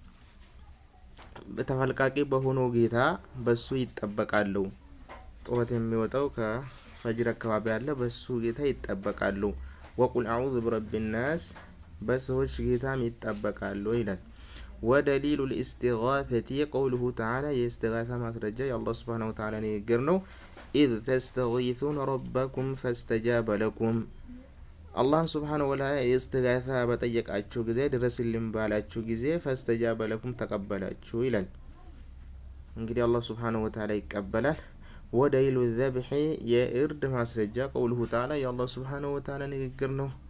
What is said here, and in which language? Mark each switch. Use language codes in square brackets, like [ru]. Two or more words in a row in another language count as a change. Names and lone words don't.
[am] በተፈልቃቂ በሆነው ጌታ በሱ ይጠበቃሉ። ጡረት የሚወጣው ከፈጅር አካባቢ ያለ በሱ ጌታ ይጠበቃሉ። [ar] وقل أعوذ برب [am] ናስ በሰዎች ጌታም ይጠበቃሉ ይላል። [ar] ودليل الاستغاثة قوله تعالى يستغاثة [am] ማስረጃ የአላህ [ar] سبحانه وتعالى [am] ንግግር ነው። [ar] إذ تستغيثون ربكم فاستجاب لكم [am] አላህ [ar] سبحانه وتعالى [am] የእስትጋሳ በጠየቃችሁ ጊዜ ድረስልን ባላችሁ ጊዜ [ar] فاستجاب لكم [am] ተቀበላችሁ ይላል። እንግዲህ አላህ [ar] سبحانه وتعالى [am] ይቀበላል። [ar] ودليل الذبح [am] የእርድ ማስረጃ [ar] قوله تعالى [am] የአላህ [ar] سبحانه وتعالى [am] ንግግር ነው።